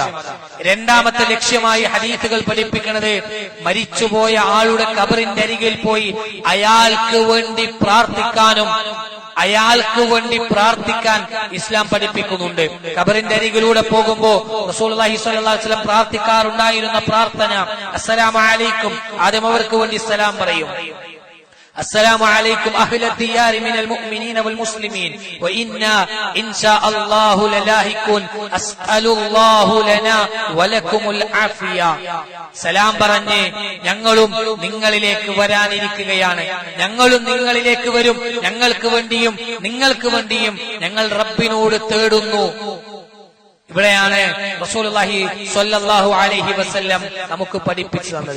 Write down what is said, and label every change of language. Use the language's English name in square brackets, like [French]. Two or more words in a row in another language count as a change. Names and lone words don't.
[Malayalam] രണ്ടാമത്തെ ലക്ഷ്യമായി ഹദീസുകൾ പഠിപ്പിക്കുന്നത്, മരിച്ചുപോയ ആളുടെ ഖബറിന്റെ അരികിൽ പോയി അയാൾക്ക് വേണ്ടി പ്രാർത്ഥിക്കാനും, അയാൾക്ക് വേണ്ടി പ്രാർത്ഥിക്കാൻ ഇസ്ലാം പഠിപ്പിക്കുന്നുണ്ട്. ഖബറിന്റെ അരികിലൂടെ പോകുമ്പോ [Arabic] رسول الله صلى الله عليه وسلم [Malayalam] പ്രാർത്ഥിക്കാറുണ്ടായിരുന്ന പ്രാർത്ഥന [Arabic] السلام عليكم. [Malayalam] ആദ്യം അവർക്ക് വേണ്ടി സലാം പറയും. [Arabic] السلام عليكم أهل الديار من المؤمنين والمسلمين وإنا إن شاء الله للاهكون أسأل الله لنا ولكم العافية. [Malayalam] സലാം പറഞ്ഞ് ഞങ്ങളും നിങ്ങളിലേക്ക് വരാനിരിക്കുകയാണ്, ഞങ്ങളും നിങ്ങളിലേക്ക് വരും, ഞങ്ങൾക്ക് വേണ്ടിയും നിങ്ങൾക്ക് വേണ്ടിയും ഞങ്ങൾ റബ്ബിനോട് തേടുന്നു. ഇവിടെയാണ് [Arabic] رسول الله صلى الله عليه وسلم [Malayalam] നമുക്ക് പഠിപ്പിച്ചു തന്നത്.